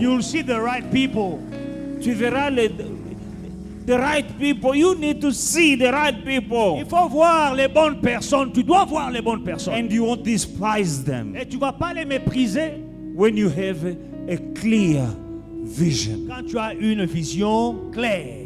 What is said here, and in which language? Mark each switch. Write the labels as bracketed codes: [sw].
[en] You will see the right people. [fr] Tu verras [en] the right people. You need to see the right people. [fr] Il faut voir les bonnes personnes. Tu dois voir les bonnes personnes. [en] And you won't despise them [fr] Et tu vas pas les mépriser [en] when you have a clear vision. [fr] quand tu as une vision claire.